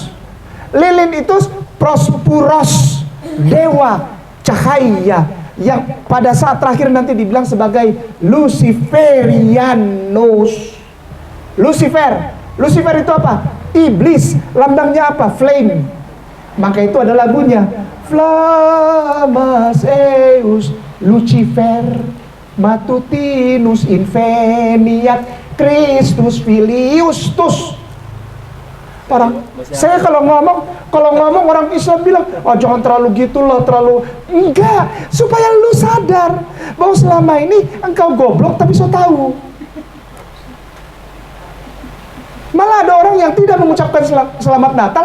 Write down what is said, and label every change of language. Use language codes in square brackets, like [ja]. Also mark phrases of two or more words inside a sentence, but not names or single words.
[id] Lilin itu Prospuros, dewa cahaya yang pada saat terakhir nanti dibilang sebagai Luciferianus. Lucifer itu apa? Iblis. Lambangnya apa? Flame. Maka itu ada lagunya. [la] Flammas eus Lucifer matutinus inveniat Christus filius tus. [id] Saya kalau ngomong orang Islam bilang, oh jangan terlalu gitu loh, terlalu. Enggak, supaya lu sadar bahwa selama ini engkau goblok tapi so tahu. Malah ada orang yang tidak mengucapkan selamat Natal.